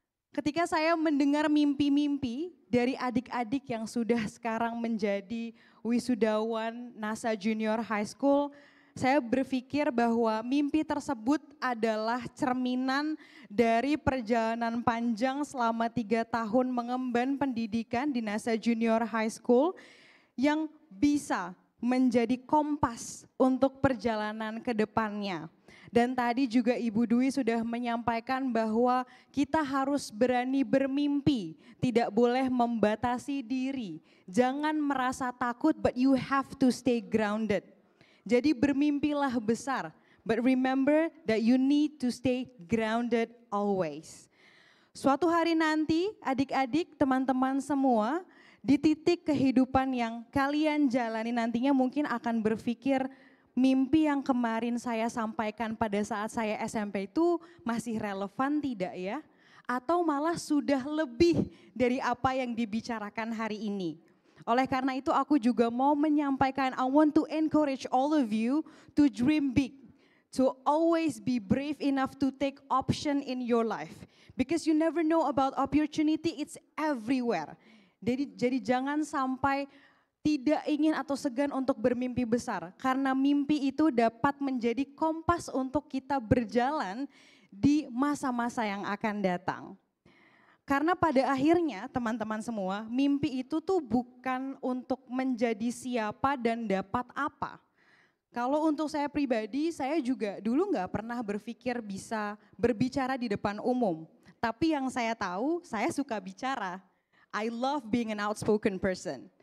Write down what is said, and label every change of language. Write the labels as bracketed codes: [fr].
[id] Ketika saya mendengar mimpi-mimpi dari adik-adik yang sudah sekarang menjadi wisudawan NASA Junior High School, saya berpikir bahwa mimpi tersebut adalah cerminan dari perjalanan panjang selama 3 tahun mengemban pendidikan di NASA Junior High School yang bisa menjadi kompas untuk perjalanan ke depannya. Dan tadi juga Ibu Dwi sudah menyampaikan bahwa kita harus berani bermimpi, tidak boleh membatasi diri. Jangan merasa takut, [en] but you have to stay grounded. [id] Jadi bermimpilah besar, [en] but remember that you need to stay grounded always. [id] Suatu hari nanti adik-adik, teman-teman semua, di titik kehidupan yang kalian jalani nantinya mungkin akan berpikir, mimpi yang kemarin saya sampaikan pada saat saya SMP itu masih relevan tidak ya? Atau malah sudah lebih dari apa yang dibicarakan hari ini. Oleh karena itu aku juga mau menyampaikan, [en] I want to encourage all of you to dream big. To always be brave enough to take option in your life. Because you never know about opportunity, it's everywhere. [id] Jadi jangan sampai tidak ingin atau segan untuk bermimpi besar. Karena mimpi itu dapat menjadi kompas untuk kita berjalan di masa-masa yang akan datang. Karena pada akhirnya teman-teman semua, mimpi itu tuh bukan untuk menjadi siapa dan dapat apa. Kalau untuk saya pribadi, saya juga dulu nggak pernah berpikir bisa berbicara di depan umum. Tapi yang saya tahu, saya suka bicara. [en] I love being an outspoken person.